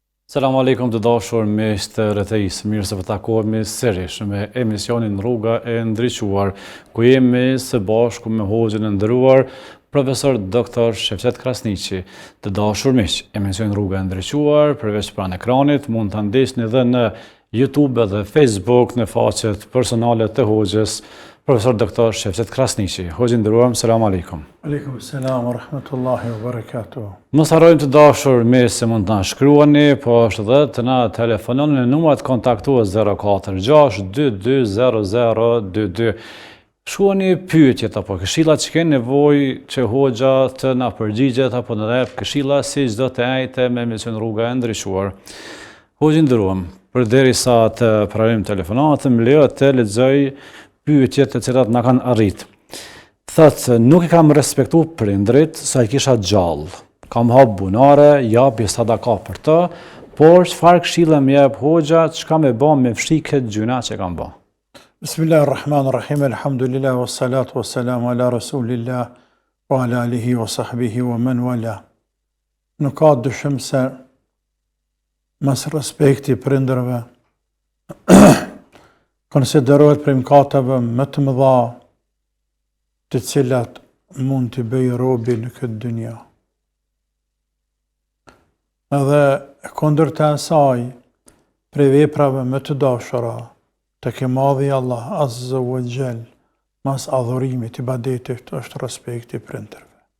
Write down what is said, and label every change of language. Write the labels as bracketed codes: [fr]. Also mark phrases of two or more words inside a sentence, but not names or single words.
[ar] السلام عليكم [sq] të dashur miq të RTI-s. Mirë se takohemi sërish me emisionin Rruga e Ndriçuar, ku jemi së bashku me hoxhën e nderuar profesor Dr. Shefqet Krasniqi. Të dashur miq, emisionin Rruga e Ndriçuar përveç pranë ekranit mund ta ndjeshni edhe në YouTube dhe Facebook në faqet personale të hoxhës Profesor Dr. Shefqet Krasniqi. Hoxhë nderuar, [ar] السلام عليكم. عليكم السلام ورحمة الله وبركاته. [sq] Mos harrojmë të dashur me se mund të na shkruani, po është edhe të na telefononi në numrat kontaktues 046 22 0022. Shkruani pyetjet apo këshilla që keni nevojë që hoxha të na përgjigjet apo në rreth këshilla si çdo të ajte me emision Rruga e Ndriçuar. Hoxhë nderuar, përderisa të pranojmë telefonatën, më lejo të lexoj pyetjet të cilat na kanë arrit. Thotë, nuk I kam respektu prindrit sa I kisha gjallë. Kam hap bunare, japi sadaka për të, por çfarë këshilla më jep hoxha, çka më bën me fshi këtë gjuna që kam bën? [ar] بسم الله الرحمن الرحيم الحمد لله والصلاة والسلام على رسول الله وعلى آله وصحبه ومن والاه. [sq] Nuk ka dyshim se mas respekti prindërve konsiderohet prej mëkateve më të mëdha të cilat mund të bëjë robi në këtë dynja. Edhe kundërta e saj, prej veprave më të dashura, të ke madhi [ar] الله عز وجل, [sq] mas adhurimit, ibadetit, është respekti prindërve.